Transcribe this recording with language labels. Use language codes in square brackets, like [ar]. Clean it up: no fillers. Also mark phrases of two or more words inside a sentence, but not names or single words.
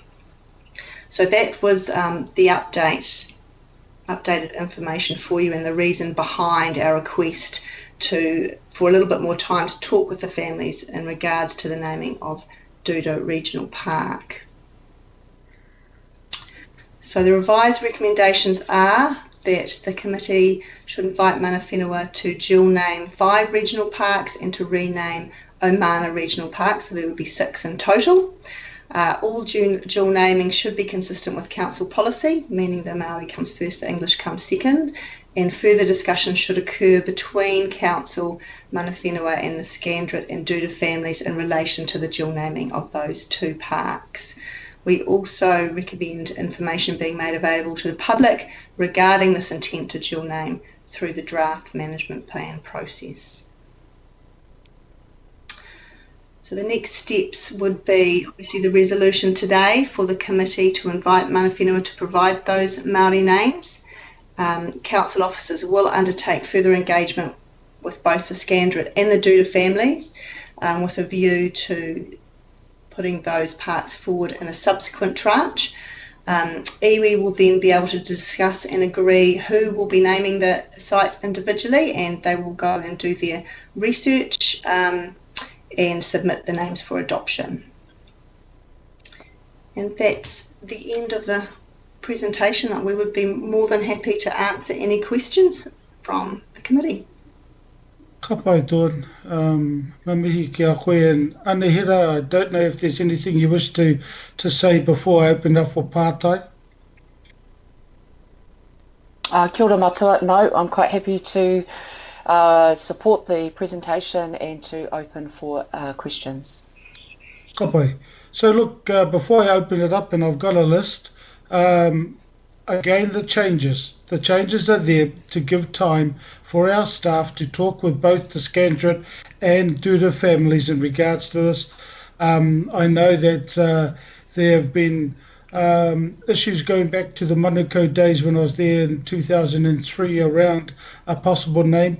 [en] So that was the updated information for you, and the reason behind our request for a little bit more time to talk with the families in regards to the naming of Duda Regional Park. So the revised recommendations are that the committee should invite [mi] mana whenua [en] to dual name 5 regional parks and to rename Omana Regional Park, so there would be 6 in total. All dual naming should be consistent with council policy, meaning the Maori comes first, the English comes second, and further discussion should occur between council, [mi] mana whenua [en] and the Scandrett and Duda families in relation to the dual naming of those 2 parks. We also recommend information being made available to the public regarding this intent to dual name through the draft management plan process. So the next steps would be obviously the resolution today for the committee to invite [mi] mana whenua [en] to provide those Maori names. council officers will undertake further engagement with both the Scandrett and the Duda families, with a view to putting those parks forward in a subsequent tranche. Iwi will then be able to discuss and agree who will be naming the sites individually, and they will go and do their research and submit the names for adoption. And that's the end of the presentation. We would be more than happy to answer any questions from the committee. [mi] Ka pai, Dawn. Ngā mihi ki a koe, [en] and Anehira, I don't know if there's anything you wish to say before I open up for pātai. [mi] Kia ora matua. [en] No, I'm quite happy to support the presentation and to open for questions. [mi] Ka pai. [en] So look, before I open it up, and I've got a list, again, the changes are there to give time for our staff to talk with both the Scandrett and Duda families in regards to this. I know that there have been issues going back to the Manukau days when I was there in 2003 around a possible name.